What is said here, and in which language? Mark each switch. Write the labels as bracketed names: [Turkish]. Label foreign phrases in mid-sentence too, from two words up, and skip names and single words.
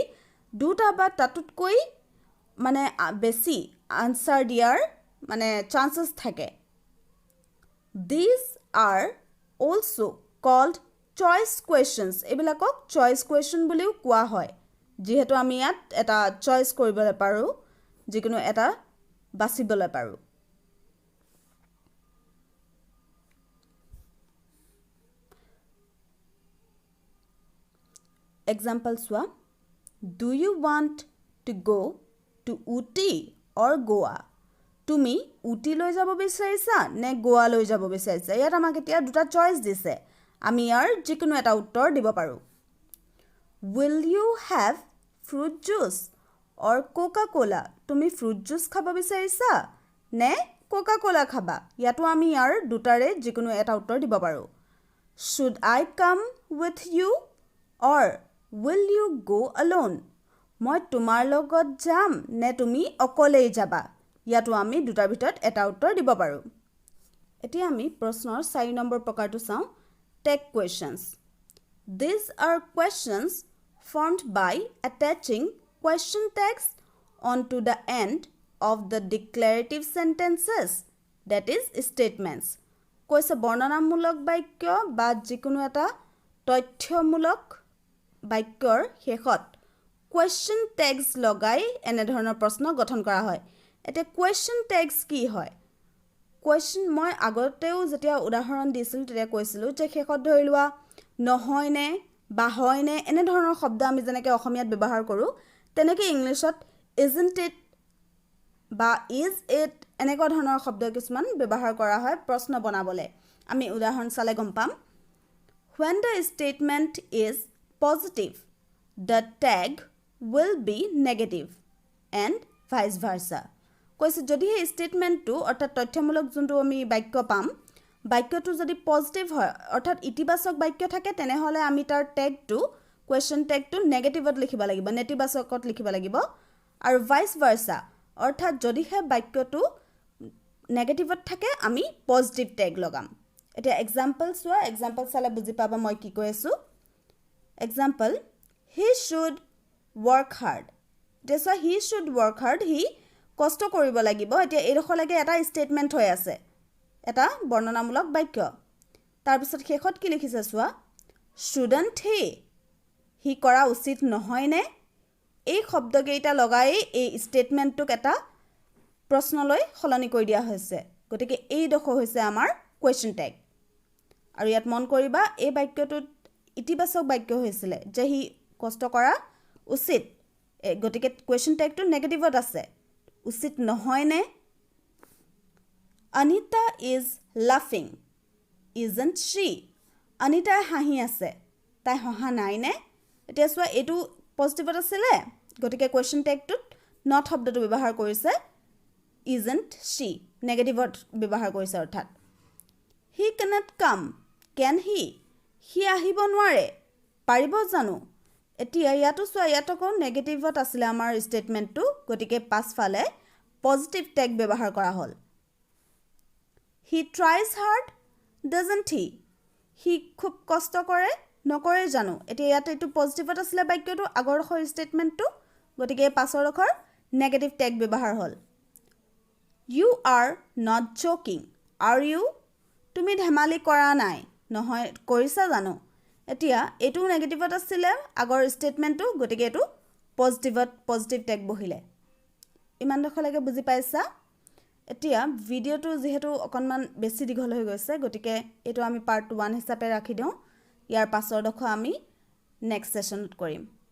[Assamese] দুটা বা তাতোতকৈ মানে বেছি আনসাৰ দিয়াৰ মানে চান্সেছ থাকে These [English] are also called choice questions [Assamese] এইবিলাকক [English] choice question [Assamese] বুলিও কোৱা হয় যিহেতু আমি ইয়াত এটা choice কৰিবলৈ পাৰোঁ যিকোনো এটা বাছিবলৈ পাৰোঁ Example swa [English] Do you want to go to Ooty or Goa? [Assamese] তুমি উটি লৈ যাব বিচাৰিছা নে গোৱা লৈ যাব বিচাৰিছা ইয়াত আমাক এতিয়া দুটা চইচ দিছে আমি ইয়াৰ যিকোনো এটা উত্তৰ দিব পাৰো [English] will you have fruit juice or coca cola [Assamese] তুমি [English] fruit juice [Assamese] খাব বিচাৰিছা নে coca cola খাবা ইয়াতো আমি ইয়াৰ দুটাৰে যিকোনো এটা উত্তৰ দিব পাৰো [English] should I come with you or will you go alone [Assamese] মই তোমাৰ লগত যাম নে তুমি অকলেই যাবা ইয়াতো আমি দুটাৰ ভিতৰত এটা উত্তৰ দিব পাৰো এতিয়া আমি প্ৰশ্নৰ 4 নম্বৰ প্ৰকাৰটো চাওঁ [English] tag questions these are questions formed by attaching question tags onto the end of the declarative sentences that is statements [Assamese] কৈছে বৰ্ণনামূলক বাক্য বা যিকোনো এটা তথ্যমূলক বাক্যৰ শেষত [English] question tags [Assamese] লগাই এনে ধৰণৰ প্ৰশ্ন গঠন কৰা হয় এটা [English] question tags [Assamese] কি হয় question মই আগতেও যেতিয়া উদাহৰণ দিছিল তেতিয়া কৈছিলো যে শেষত ধৰি লোৱা নহয় নে বা হয় নে এনে ধৰণৰ শব্দ আমি যেনেকৈ অসমীয়াত ব্যৱহাৰ কৰো তেনেকৈ ইংলিছত [English] isn't it [Assamese] বা [English] is it [Assamese] এনেকুৱা ধৰণৰ শব্দ কিছুমান ব্যৱহাৰ কৰা হয় প্ৰশ্ন বনাবলে আমি উদাহৰণ চালে গম পাম [English] when the statement is positive the tag will be negative and vice versa [Assamese] কৈছে যদি এই ষ্টেটমেন্টটো অৰ্থাৎ তথ্যমূলক যোনটো আমি বাক্য পাম বাক্যটো যদি পজিটিভ হয় অৰ্থাৎ ইতিবাচক বাক্য থাকে তেনেহলে আমি তাৰ ট্যাগটো কোৱেশ্চন ট্যাগটো নেগেটিভত লিখিব লাগিব নেতিবাচকত লিখিব লাগিব আৰু [English] vice versa [Assamese] অৰ্থাৎ যদি হে বাক্যটো নেগেটিভত থাকে আমি [English] positive tag [Assamese] লগাম এটা এক্সাম্পল চোৱা এক্সাম্পল চালে বুজি পাবা মই কি কৈ আছো এক্সাম্পল [English] he should work hard this he should work hard he [Assamese] কষ্ট কৰিব লাগিব এতিয়া এৰখলৈকে এটা ষ্টেটমেন্ট হৈ আছে এটা বৰ্ণনামূলক বাক্য তাৰ পিছত শেষত কি লিখিছে চোৱা shouldn't he কৰা উচিত নহয় নে এই শব্দকেইটা লগাই এই ষ্টেটমেন্টটোক এটা প্ৰশ্নলৈ সলনি কৰি দিয়া হৈছে গতিকে এই দখ হৈছে আমাৰ [English] question tag [Assamese] আৰু ইয়াত মন কৰিবা এই বাক্যটোত ইতিবাচক বাক্য হৈছিল যে হি কষ্ট কৰা উচিত গতিকে কোৱেশ্চন ট্যাগটো নেগেটিভত আছে উচিত নহয় নে [English] Anita is laughing isn't she [Assamese] Anita হাঁহি আছে তাই হহা নাই নে এতিয়া চোৱা এটো পজিটিভত আছিলে গতিকে কোৱেশ্চন ট্যাগটোত not শব্দটো ব্যৱহাৰ কৰিছে [English] isn't she [Assamese] নেগেটিভত ব্যৱহাৰ কৰিছে অৰ্থাৎ [English] he cannot come can he [Assamese] আহিব নোৱাৰে পাৰিব জানো এতিয়া ইয়াতো চোৱা ইয়াতকো নেগেটিভত আছিলে আমাৰ ষ্টেটমেন্টটো গতিকে পাছফালে [English] positive tag [Assamese] ব্যৱহাৰ কৰা হ'ল [English] he tries hard doesn't he [Assamese] খুব কষ্ট কৰে নকৰে জানো এতিয়া ইয়াতে এটো পজিটিভত আছিলে বাক্যটো আগৰ খৰ ষ্টেটমেন্টটো গতিকে পাছৰ খৰ [English] negative tag [Assamese] ব্যৱহাৰ হ'ল [English] you are not joking are you [Assamese] তুমি ধেমালি কৰা নাই নহয় কৰিছা জানো এতিয়া এটো নেগেটিভত আছিলে আগৰ ষ্টেটমেন্টটো গতিকে এটো পজিটিভত [English] positive tag [Assamese] বহিলে ইমান দখলৈকে বুজি পাইছা এতিয়া ভিডিওটো যেহেতু অকনমান বেছি দীঘল হৈ গৈছে গতিকে এটো আমি পাৰ্ট 1 হিচাপে ৰাখি দিও ইয়াৰ পাছৰ দখ আমি নেক্সট সেশনত কৰিম